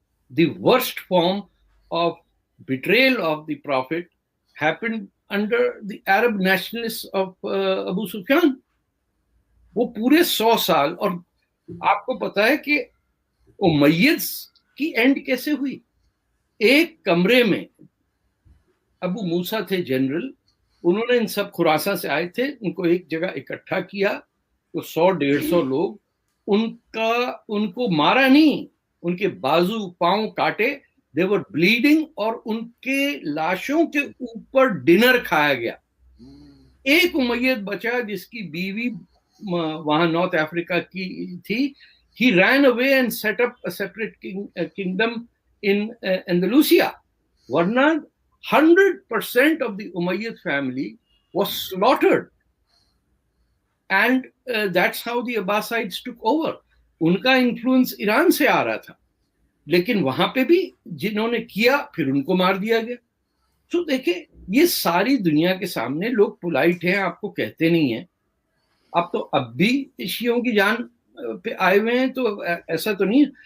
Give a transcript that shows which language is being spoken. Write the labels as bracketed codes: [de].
[en] The worst form of betrayal of the prophet happened under the Arab nationalist of Abu Sufyan. [ur] وہ پورے 100 سال, اور آپ کو پتا ہے کہ امیت کی اینڈ کیسے ہوئی؟ ایک کمرے میں ابو موسیٰ تھے جنرل, انہوں نے ان سب خراساں سے آئے تھے, ان کو ایک جگہ اکٹھا کیا, تو 100-150 لوگ, ان کو مارا نہیں, ان کے بازو پاؤں کاٹے, [en] they were bleeding, [ur] اور ان کے لاشوں کے اوپر ڈنر کھایا گیا. ایک امیت بچا جس کی بیوی وہاں نارتھ افریقہ کی تھی. [en] he ran away and set up a separate kingdom in Andalusia. ورنہ 100% of the Umayyad family was slaughtered. And that's how the Abbasides took over. [ur] ان کا انفلوئنس ایران سے آ رہا تھا, لیکن وہاں پہ بھی جنہوں نے کیا پھر ان کو مار دیا گیا. تو دیکھیں یہ ساری دنیا کے سامنے لوگ پولائٹ ہیں, آپ کو کہتے نہیں ہیں. آپ تو اب بھی شیعوں کی جان پہ آئے ہوئے ہیں, تو ایسا تو نہیں.